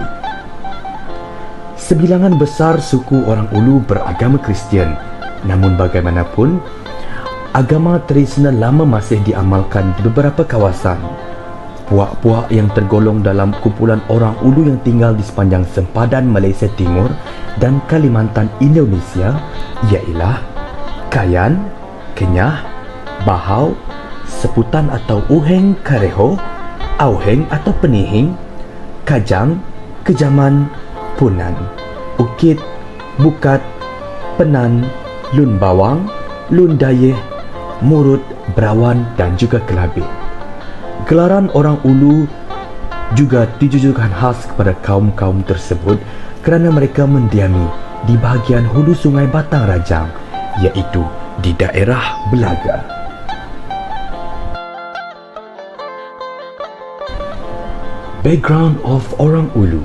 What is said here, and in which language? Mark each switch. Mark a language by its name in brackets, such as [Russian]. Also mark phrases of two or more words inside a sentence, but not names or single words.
[Malay] Sebilangan besar suku orang Ulu beragama Kristian, namun bagaimanapun, agama tradisional lama masih diamalkan di beberapa kawasan. Puak-puak yang tergolong dalam kumpulan orang Ulu yang tinggal di sepanjang sempadan Malaysia Timur dan Kalimantan Indonesia ialah Kayan, Kenyah, Bahau, Seputan atau Uheng Kareho, Auheng atau Penihing, Kajang, Kejaman, Punan, Ukit, Bukat, Penan, Lun Bawang, Lun Dayeh, Murut, Berawan dan juga Kelabit. Gelaran orang Ulu juga ditujukan khas kepada kaum-kaum tersebut kerana mereka mendiami di bahagian hulu Sungai Batang Rajang, iaitu di daerah Belaga. [English] Background of orang Ulu.